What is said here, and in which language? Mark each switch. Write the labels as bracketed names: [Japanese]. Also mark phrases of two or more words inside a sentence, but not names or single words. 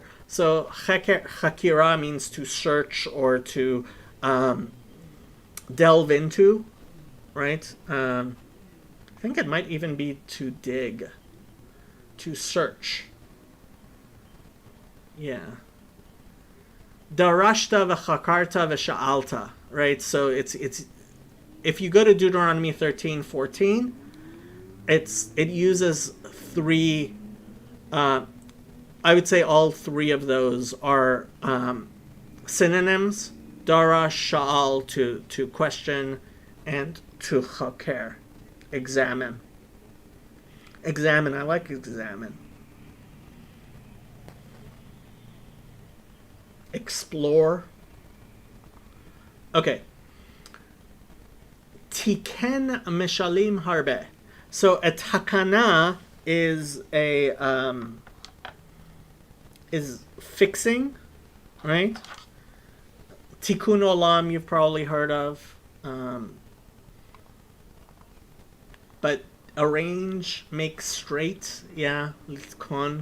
[English] So chakira means to search or to delve into, right? I think it might even be to dig, to search. Yeah. [Hebrew] דרשת וחקרת ושאלת, [English] right? So it's if you go to Deuteronomy 13:14, it uses three. I would say all three of those are synonyms. Dara, sha'al, to question, and to chaker, examine. Examine, I like examine. Explore. [Hebrew] Okay. תיקן משלים הרבה. [English] So a takana is is fixing, right? [Hebrew] תיקון עולם [English] you've probably heard of, but arrange, make straight, yeah, litkon.